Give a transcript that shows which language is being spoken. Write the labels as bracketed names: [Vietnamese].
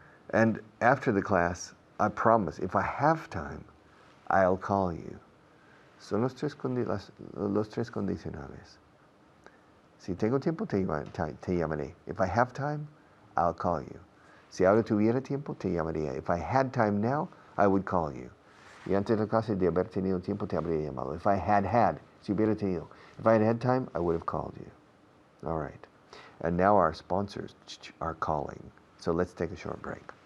[English] And after the class, I promise, if I have time, I'll call you. [Spanish] Son los tres condicionales. Si tengo tiempo, te llamaré. [English] If I have time, I'll call you. [Spanish] Si ahora tuviera tiempo, te llamaría. [English] If I had time now, I would call you. [Spanish] Y antes de la clase de haber tenido tiempo, te habría llamado. [English] If I had, [Spanish] si hubiera tenido. [English] If I had had time, I would have called you. All right. And now our sponsors are calling. So let's take a short break.